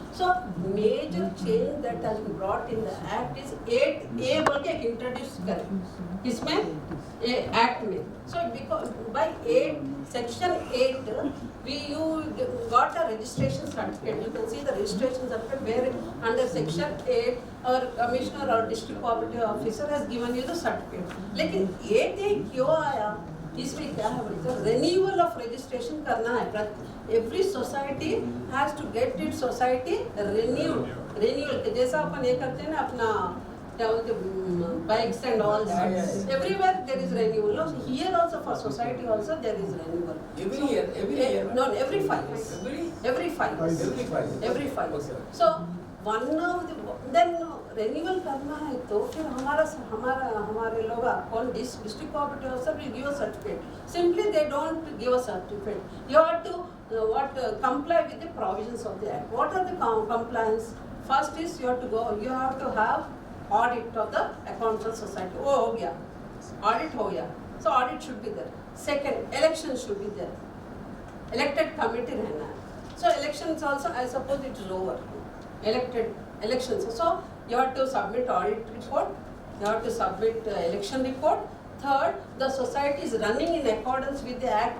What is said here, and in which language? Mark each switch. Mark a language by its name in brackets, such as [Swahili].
[English] So major change that has been brought in the act is 8A [Hindi] बोल के एक introduce करें इसमें act में. [English] So because by 8 section 8 you got a registration certificate. You can see the registration certificate where under section 8 our commissioner or district cooperative officer has given you the certificate. [Hindi] लेकिन 8A क्यों आया? इसमें क्या है बोलते हैं [English] renewal of registration [Hindi] करना है. [English] Every society has to get its society renewed. [Hindi] Renewal जैसा अपन ये करते हैं ना अपना क्या बोलते हैं [English] bikes and all that. Yeah. Everywhere there is renewal. No, here also for society also there is renewal. Every year. No, every 5 years. Every 5 years. Every 5 years. Every 5 years. Okay. So one of the then renewal [Hindi] करना है तो फिर हमारे लोग कौन [English] district cooperative officer will give a certificate. Simply they don't give a certificate. You have to comply with the provisions of the act. What are the compliance? First is you have to have audit of the accounts of society. [Hindi] वो हो गया, audit हो गया. [English] So audit should be there. Second, election should be there. Elected committee [Hindi] रहना है. [English] So elections also, I suppose it is over. Elected elections. So you have to submit audit report. You have to submit election report. Third, the society is running in accordance with the act.